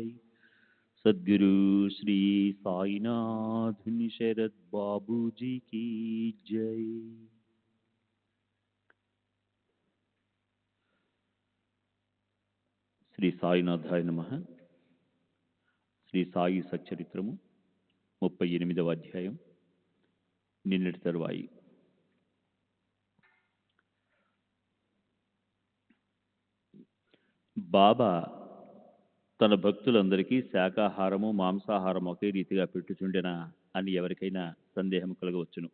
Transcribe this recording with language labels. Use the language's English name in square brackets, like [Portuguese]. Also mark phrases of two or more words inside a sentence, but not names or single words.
[Hindi] सद्गुरु श्री साईनाथ शरद बाबू जी की जय। [Telugu] శ్రీ సాయినాథాయ నమః. శ్రీ సాయి సచ్చరిత్రము 38వ అధ్యాయం. నిన్నటి తరువాయి. బాబా తన భక్తులందరికీ శాకాహారము మాంసాహారం ఒకే రీతిగా పెట్టుచుండెనా అని ఎవరికైనా సందేహం కలగవచ్చును.